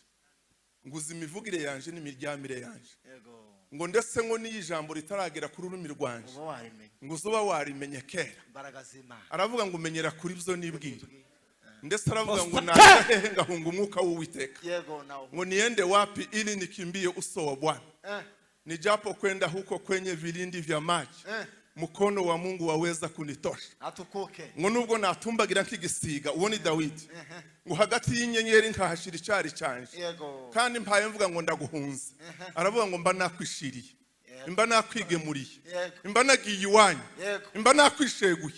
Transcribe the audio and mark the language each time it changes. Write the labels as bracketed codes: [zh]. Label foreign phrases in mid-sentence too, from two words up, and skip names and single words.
[rw] Nguzi imivugire yanje n'imiryamire yanje. Ngo ndetse ngo ni ijambo ritaragera kuri ururimi rwanje. Ngo uzuba warimenye kera. Aravuga ngo umenyera kuri byo nibwira. Ndetse aravuga ngo nahehe ngahunga umwuka w'Uwiteka. [sw] Ngo niende wapi ili nikimbie uso wa Bwana. Nijapo kwenda huko kwenye vilindi vya maji, mkono wa Mungu waweza kunitosha. [rw] Ngo nubwo natumbagira nk'igisiga, uwo ni Dawidi. Ngo hagati y'inyenyeri nkahashira icari canje, kandi mpaye mvuga ngo ndaguhunze. Aravuga ngo mba nakwishiriye, mba nakwigemuriye, mba nagiye iwanyu, mba nakwisheguye.